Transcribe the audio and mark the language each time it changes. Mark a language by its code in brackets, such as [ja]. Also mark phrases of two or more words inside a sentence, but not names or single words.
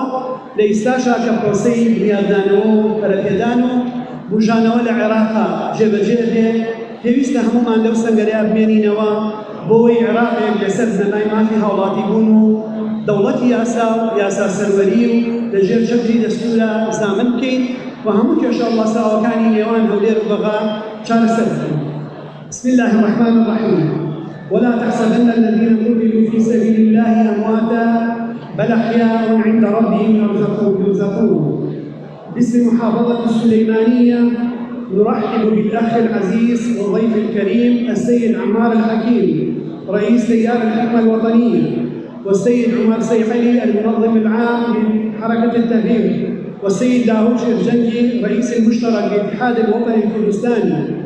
[ckb] لە ئێستاشا کە پرۆسەی بنیاددانەوە و پەرەپێدان و بوژانەوە لە عێراقا جێبەجێ دێ، پێویستە هەمومان لەو سەنگەرەیە بمێنینەوە بۆەوەی عێراقێک لەسەر زەمای مافی هاوڵاتی بوون و دەوڵەتی یاسا و یاسا سەروەری و لەژێر چەتری دەستورە زامن بکەین و هەموو کێشە وەساوەکانی نێوان هەولێر و بەغا چارەسەر بکەین. [ar] بسم الله الرحمن الرحيم. ولا تحسبن الذين قتلوا في سبيل الله أمواتا بل أحياء عند ربهم يرزقون. باسم محافظة السليمانية نرحب بالأخ العزيز والضيف الكريم السيد عمار الحكيم رئيس تيار الحكمة الوطنية، والسيد عمر سيحلي المنظم العام لحركة التغيير، والسيد داوود شرجنجي رئيس المشترك للاتحاد الوطني الكردستاني،